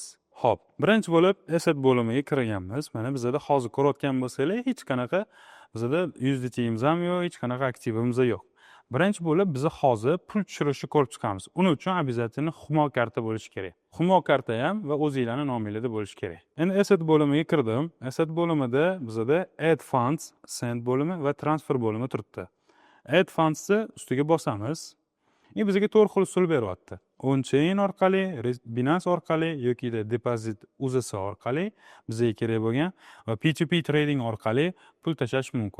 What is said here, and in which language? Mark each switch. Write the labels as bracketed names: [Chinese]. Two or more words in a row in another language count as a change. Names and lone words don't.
[Uzbek] Xo'p, birinchi bo'lib asset bo'limiga kirganmiz. Mana bizda hozir ko'rayotgan bo'lsanglar, hech qanaqa bizda USDT'miz ham yo'q, hech qanaqa aktivimiz yo'q. Birinchi bo'lib biz hozir pul tushirishni ko'rib chiqamiz. Uning uchun обязательно Humo karta bo'lishi kerak. Humo karta ham va o'zingizlarning nomingizda bo'lishi kerak. Endi asset bo'limiga kirdim. Asset bo'limida bizda [English] add funds, [Uzbek] send bo'limi va transfer bo'limi turibdi. [English] Add fundsni [Uzbek] ustiga bosamiz. Bizga 4 xil usul beryapti. On-chain orqali, Binance orqali yoki deposit UZS orqali bizga kerak bo'lgan va [English] P2P trading [Uzbek] orqali pul tashlash mumkin.